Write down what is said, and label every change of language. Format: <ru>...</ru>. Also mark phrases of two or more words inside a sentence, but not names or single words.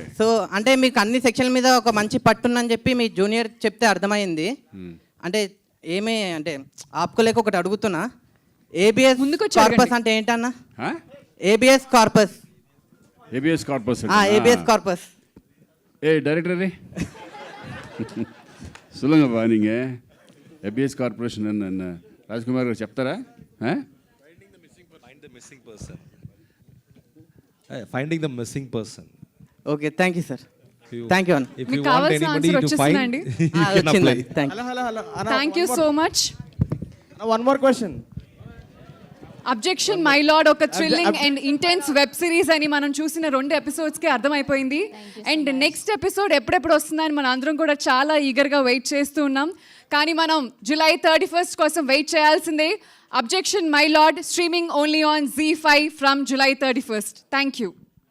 <te>సో అంటే మీకు అన్ని సెక్షన్ల మీద ఒక మంచి పట్టుందని చెప్పి మీ జూనియర్ చెప్తే అర్థమైంది. అంటే ఏమి అంటే ఆపుకోలేక ఒకటి అడుగుతున్నా,</te> <en>habeas corpus</en> <te>అంటే ఏంటన్నా?</te> <en>habeas corpus. habeas corpus. habeas corpus.</en> <ta>ఏ డైరెక్టర్ சொல்லுங்கப்பா நீங்கள்</ta> <en>ABS corporation</en> <ta>என்ன ராஜ்குமார் చెప్తారా?</ta> <en>Finding the missing person. okay, thank you sir. thank you అన్న. If you want anybody to find, you can apply. thank you so much. one more question.</en> <te>అబ్జెక్షన్ మై లార్డ్ ఒక</te> <en>thrilling and intense web series</en> <te>అని మనం చూసిన 2 ఎపిసోడ్స్కి అర్థమైపోయింది.</te> <en>and next episode</en> <te>ఎప్పుడెప్పుడు వస్తుందని మనం అందరం కూడా చాలా ఈగర్గా వెయిట్ చేస్తూ ఉన్నాం. కానీ మనం July 31st కోసం వెయిట్ చేయాల్సిందే.</te> <en>Objection My Lord streaming only on ZEE5 from July 31st. thank you.</en>